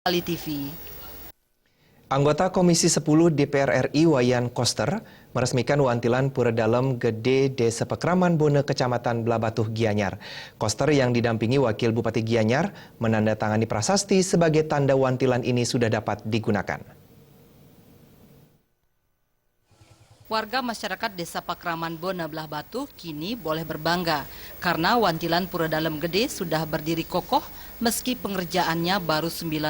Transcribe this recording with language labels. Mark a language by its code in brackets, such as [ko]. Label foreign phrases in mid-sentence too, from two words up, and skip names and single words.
[id] Kali TV. Anggota Komisi 10 DPR RI Wayan Koster meresmikan wantilan Pura Dalem Gede Desa Pekraman Bone Kecamatan Blabatuh Gianyar. Koster yang didampingi Wakil Bupati Gianyar menandatangani prasasti sebagai tanda wantilan ini sudah dapat digunakan. Warga masyarakat Desa Pekraman Bone Blabatuh kini boleh berbangga karena wantilan Pura Dalem Gede sudah berdiri kokoh meski pengerjaannya baru 90%.